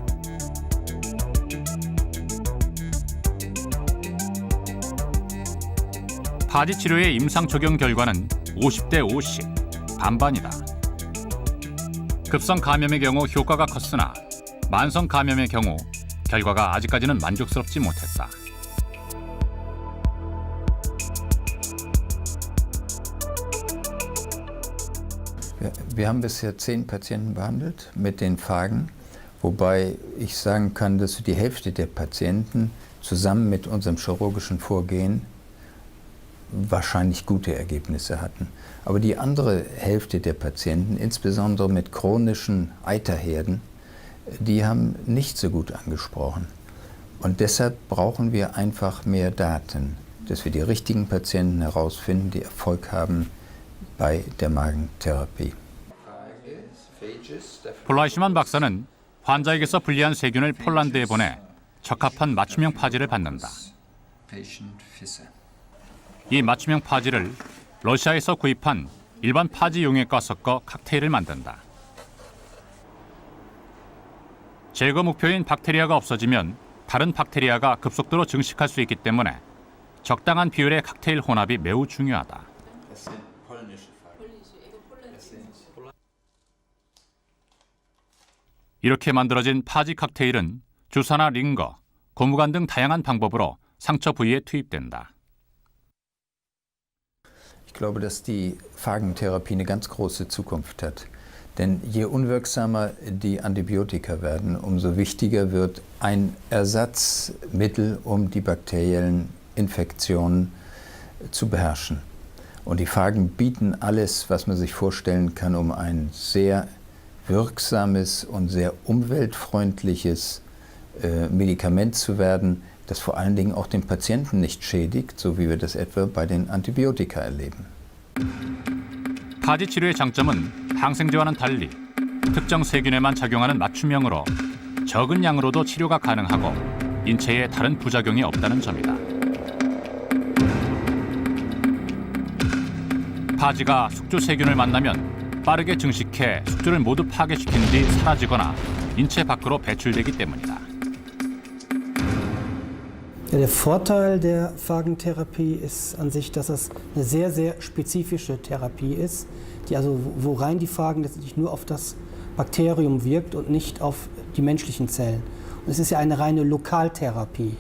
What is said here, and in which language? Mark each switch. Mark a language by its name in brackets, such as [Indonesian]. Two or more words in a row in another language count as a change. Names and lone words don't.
[Korean] 파지 치료의 임상 적용 결과는 50대 50, 반반이다. 급성 감염의 경우 효과가 컸으나 만성 감염의 경우 결과가 아직까지는 만족스럽지 못했다. [German] Wir haben bisher 10 Patienten behandelt mit den Phagen, wobei ich sagen kann, dass die Hälfte der Patienten zusammen mit unserem chirurgischen Vorgehen wahrscheinlich gute Ergebnisse hatten. Aber die andere Hälfte der Patienten, insbesondere mit chronischen Eiterherden, die haben nicht so gut angesprochen. Und deshalb brauchen wir einfach mehr Daten, dass wir die richtigen Patienten herausfinden, die Erfolg haben bei der Magentherapie. [Korean] 플라이시만 박사는 환자에게서 분리한 세균을 폴란드에 보내 적합한 맞춤형 파지를 받는다. 이 맞춤형 파지를 러시아에서 구입한 일반 파지 용액과 섞어 칵테일을 만든다. 제거 목표인 박테리아가 없어지면 다른 박테리아가 급속도로 증식할 수 있기 때문에 적당한 비율의 칵테일 혼합이 매우 중요하다. 이렇게 만들어진 파지 칵테일은 주사나 링거, 고무관 등 다양한 방법으로 상처 부위에 투입된다. [German] Ich glaube, dass die Phagentherapie eine ganz große Zukunft hat. Denn je unwirksamer die Antibiotika werden, umso wichtiger wird ein Ersatzmittel, um die bakteriellen Infektionen zu beherrschen. Und die Phagen bieten alles, was man sich vorstellen kann, um ein sehr wirksames und sehr umweltfreundliches Medikament zu werden, das vor allen Dingen auch den Patienten nicht schädigt, so wie wir das etwa bei den Antibiotika erleben. [Korean] 파지 치료의 장점은 항생제와는 달리 특정 세균에만 작용하는 맞춤형으로 적은 양으로도 치료가 가능하고 인체에 다른 부작용이 없다는 점이다. 파지가 숙주 세균을 만나면 빠르게 증식해 숙주를 모두 파괴시킨 뒤 사라지거나 인체 밖으로 배출되기 때문이다. [German] Ja, der Vorteil der Phagentherapie ist an sich, dass es eine sehr, sehr spezifische Therapie ist, die also, wo rein die Phagen letztendlich nur auf das Bakterium wirkt und nicht auf die menschlichen Zellen. Und es ist ja eine reine Lokaltherapie.